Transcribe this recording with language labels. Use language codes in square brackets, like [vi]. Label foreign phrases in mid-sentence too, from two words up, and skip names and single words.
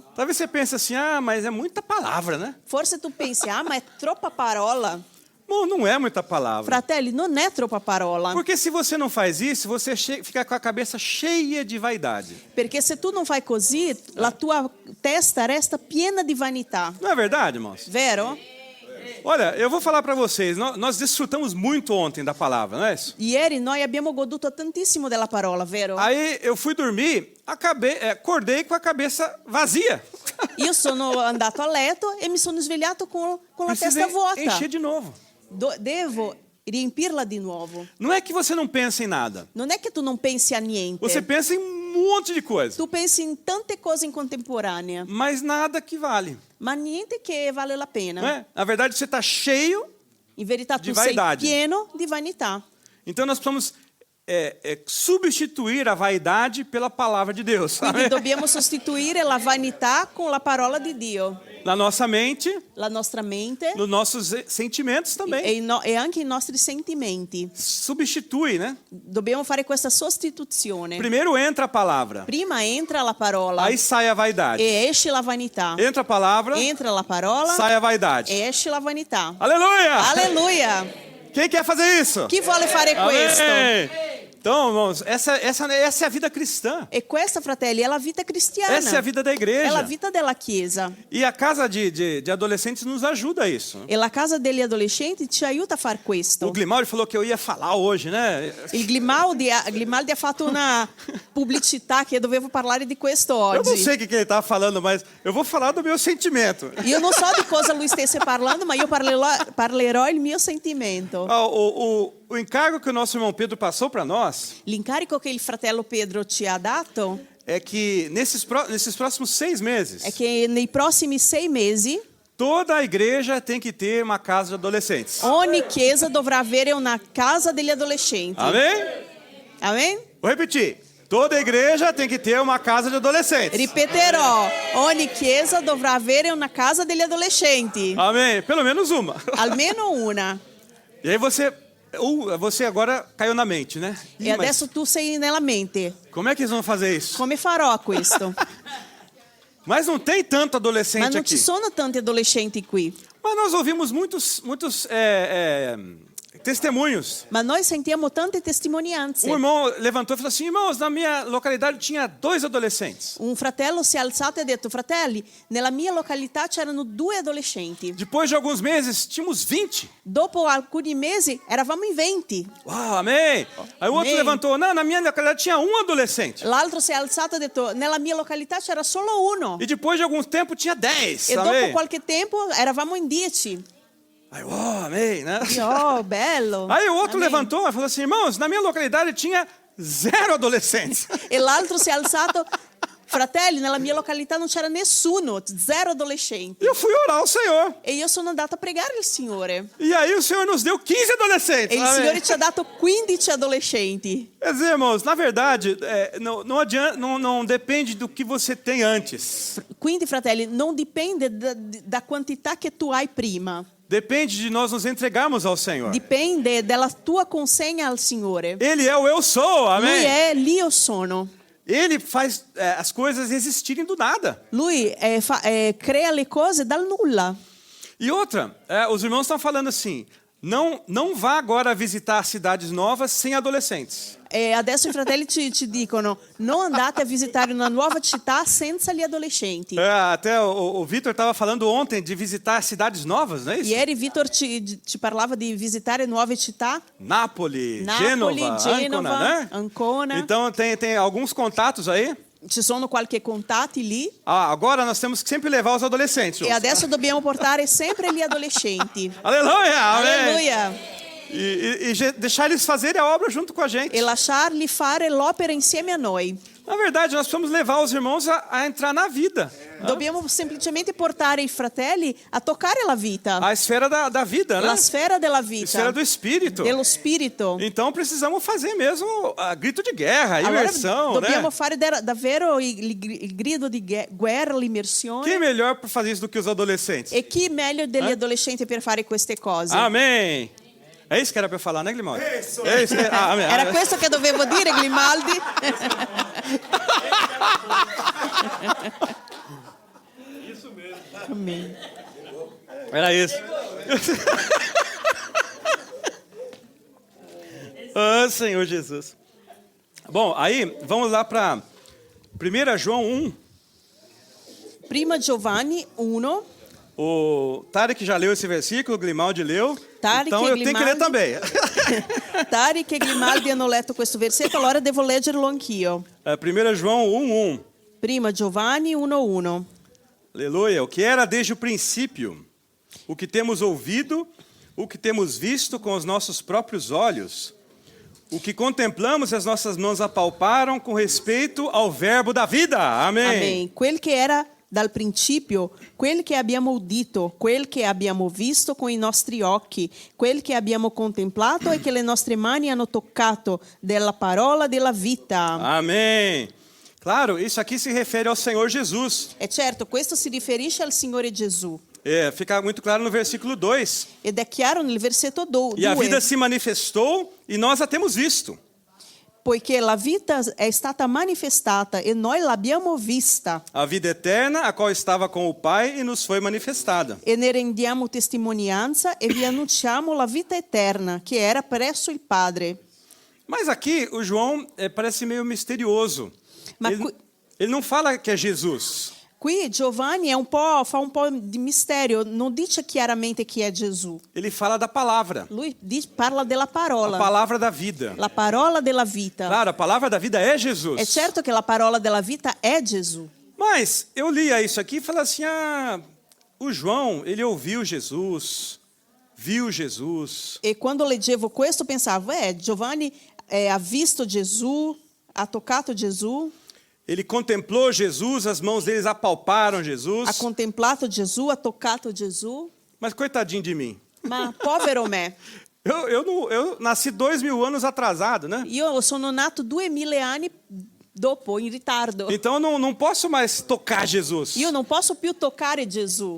[pt] Talvez você pense assim, mas é muita palavra, né? [it] Forse tu pensi, ma è troppa parola. [pt] Bom, não é muita palavra. [it] Fratelli, non è troppa parola. [pt] Porque se você não faz isso, você fica com a cabeça cheia de vaidade. [it] Perché se tu non fai così, la tua testa resta piena di vanità. [pt] Não é verdade, irmãos? [it] Vero? [pt] Olha, eu vou falar para vocês, nós desfrutamos muito ontem da palavra, não é isso? [it] Ieri noi abbiamo goduto tantissimo della parola, vero? [pt] Aí eu fui dormir, acordei com a cabeça vazia. [it] Io sono andato a letto e mi sono svegliato con la [pt] Precisa [it] testa vuota. [pt] encher de novo. [it] Devo riempirla di nuovo. [pt] Não é que você não pensa em nada. [it] Non è che tu non pensi a niente. [pt] Você pensa em um monte de coisa. [it] Tu pensi in tante cose in contemporanea, [pt] Mas nada que vale. [it] ma niente che vale la pena. [pt] Não é? Na verdade, você está cheio. [it] In verità Di tu sei [pt] vaidade. [it] pieno di vanità. [pt] Então nós precisamos substituir a vaidade pela palavra de Deus. [it] Quindi [pt] Sabe? [it] dobbiamo sostituire la vanità con la parola di Dio. [pt] Na nossa mente, [it] La nostra mente [pt] nos nossos sentimentos também. [it] e anche i nostri sentimenti. [pt] Substitui, né? [it] Dobbiamo fare questa sostituzione. [pt] Primeiro entra a palavra, [it] Prima entra la parola [pt] aí sai a vaidade. [it] e esce la vanità. [pt] Entra a palavra, [it] Entra la parola [pt] sai a vaidade. [it] e esce la vanità. [pt] Aleluia! [it] Alleluia! [pt] Quem quer fazer isso? [it] Chi vuole fare questo? [pt] Amém! Então, irmãos, essa é a vida cristã. [it] E questa, fratelli, è la vita cristiana. [pt] Essa é a vida da [it] È la [pt] igreja. [it] vita della Chiesa. [pt] E a casa de adolescentes nos ajuda a isso. [it] E la casa degli adolescenti ci aiuta a far questo. [pt] O Grimaldi falou que eu ia falar hoje, né? [it] Il Grimaldi ha fatto una pubblicità che dovevo parlare di questo [pt] Eu não [it] oggi. [pt] sei o que ele estava falando, mas eu vou falar do meu sentimento. [it] Io non so di cosa lui stesse parlando, ma io parlerò il mio sentimento. [pt] O encargo que o nosso irmão Pedro passou para nós [it] L'incarico che il fratello Pedro ci ha dato [pt] é que nesses próximos 6 meses, [it] è che nei prossimi 6 mesi [pt] toda a igreja tem que ter uma casa de adolescentes. [it] ogni chiesa dovrà avere una casa degli adolescenti. [pt] Amém? [it] Amen? [pt] Vou repetir. Toda igreja tem que ter uma casa de adolescentes. [it] Ripeterò, ogni chiesa dovrà avere una casa degli adolescenti. [pt] Amém? Pelo menos uma. [it] Almeno una. [pt] E aí você agora caiu na mente, né? [it] E adesso tu sei nella mente. [pt] Como é que eles vão fazer isso? [it] Come farò questo? [pt] Mas não tem tanto [it] Ma [pt] adolescente [it] non [pt] aqui. [it] ci sono tanti adolescenti qui. [pt] Mas nós ouvimos muitos testemunhos. [it] Ma noi sentiamo tante testimonianze. [pt] Um irmão levantou e falou assim: irmãos, na minha localidade tinha 2 adolescentes. [it] Un fratello si è alzato e ha detto: fratelli, nella mia località c'erano 2 adolescenti. [pt] Depois de alguns meses, tínhamos 20. [it] Dopo alcuni mesi eravamo in 20. [pt] Uau, amém. Aí o outro Amém. levantou: não, na minha localidade tinha 1 adolescente. [it] L'altro si è alzato e ha detto: nella mia località c'era solo 1. [pt] E depois de algum tempo tinha 10. [it] E dopo [pt] Amém. [it] qualche tempo eravamo in 10. [pt] Aí, uau, amém, né? [it] Oh, bello. [pt] Aí o outro Amém. levantou e falou assim: irmãos, na minha localidade tinha 0 adolescentes. [it] E l'altro si è alzato: fratelli, nella mia località non c'era nessuno, 0 adolescenti. [pt] E eu fui orar ao Senhor. [it] E io sono andata a pregare il Signore. [pt] E aí o Senhor nos deu 15 adolescentes. [it] E il [pt] Amém. [it] Signore ci ha dato 15 adolescenti. [pt] Quer dizer, irmãos, na verdade, não adianta, não depende do que você tem antes. [it] Quindi, fratelli, non dipende da quantità che tu hai prima. [pt] Depende de nós nos entregarmos ao Senhor. [it] Dipende dalla tua consegna al Signore. [pt] Ele é o eu sou, [it] Lui [pt] amém? [it] è l'io sono. [pt] Ele faz as coisas existirem do nada. [it] Lui crea le cose dal nulla. [pt] E outra, os irmãos estão falando assim, não vá agora visitar cidades novas sem adolescentes. [it] E adesso i fratelli ci dicono: non andate a visitare una nuova città senza gli adolescenti. [pt] Até o Vitor estava falando ontem de visitar cidades novas, não é isso? [it] Ieri Vitor ci parlava di visitare nuove città. [pt] Napoli, [it] Napoli, Genova, [pt] Ancona, né? [it] Ancona. [pt] Então tem alguns contatos aí. [it] Ci sono qualche contatti lì. [pt] Agora nós temos que sempre levar os adolescentes. [it] E adesso dobbiamo portare sempre gli adolescenti. [pt] Aleluia! Amém. [it] Alleluia. [pt] E deixar eles fazerem a obra junto com a gente. [it] E lasciarli fare l'opera insieme a noi. [pt] Na verdade, nós precisamos levar os irmãos a entrar na vida. [it] Dobbiamo semplicemente portare i fratelli a toccare la vita. [pt] A esfera da vida, né? [it] La sfera della [pt] A [it] vita. [pt] esfera do espírito. [it] Dello spirito. [pt] Então precisamos fazer mesmo grito de guerra, [it] Allora, [pt] imersão, [it] dobbiamo [pt] né? [it] fare davvero il grido di guerra, l'immersione. [pt] Quem melhor para fazer isso do que os adolescentes? [it] E chi meglio degli adolescenti per fare queste cose? [pt] Amém. É isso que era para falar, né, Grimaldi? É isso. Amém. [it] Era questo che dovevo dire, Grimaldi? [pt] Isso mesmo. Amém. Era isso. Senhor Jesus. Bom, aí vamos lá para 1 João 1. [it] Prima Giovanni 1. [pt] O Tarek já leu esse versículo, o Grimaldi leu. [it] Tarek [pt] Então [it] e [pt] eu tenho que ler [it] Grimaldi. [pt] também. [it] Tarek e Grimaldi hanno letto questo versetto, allora devo leggerlo anch'io. [pt] 1 João 1:1. [it] Prima Giovanni 1:1. [pt] Aleluia. O que era desde o princípio, o que temos ouvido, o que temos visto com os nossos próprios olhos, o que contemplamos e as nossas mãos apalparam com respeito ao verbo da vida. Amém. [it] Amen. Quel che era dal principio, quel che abbiamo udito, quel che abbiamo visto con i nostri occhi, quel che abbiamo contemplato e che le nostre mani hanno toccato della parola della vita. [pt] Amém. Claro, isso aqui se refere ao Senhor Jesus. [it] E certo, questo si riferisce al Signore Gesù. [pt] Fica muito claro no versículo 2. [it] Ed è chiaro nel versetto 2. [pt] E a vida se manifestou e nós a temos visto. [it] Poiché la vita è stata manifestata e noi l'abbiamo vista [pt] A vida eterna, a qual estava com o Pai e nos foi manifestada. [it] e ne rendiamo testimonianza e vi annunciamo la vita eterna che era presso il Padre. [pt] Mas aqui o João parece meio misterioso. [it] Ma [pt] Ele não fala que é Jesus. [it] Qui Giovanni fa un po' di mistero, non dice chiaramente chi è Gesù. [pt] Ele fala da palavra. [it] Lui parla della parola, [pt] A palavra da vida. [it] la parola della vita. [pt] Claro, a palavra da vida é Jesus. [it] È certo che la parola della vita è Gesù. [pt] Mas eu lia isso aqui e falei assim, o João, ele ouviu Jesus, viu Jesus. [it] E quando leggevo questo pensavo, Giovanni ha visto Gesù, ha toccato Gesù, [pt] Ele contemplou Jesus, as mãos deles apalparam Jesus. [it] ha contemplato Gesù, ha toccato Gesù, [pt] Mas coitadinho de mim. [it] ma povero me. [pt] Eu nasci 2000 anos atrasado, né? [it] Io sono nato 2000 anni dopo, in ritardo. [pt] Então eu não posso mais tocar Jesus. [it] Io non posso più toccare Gesù.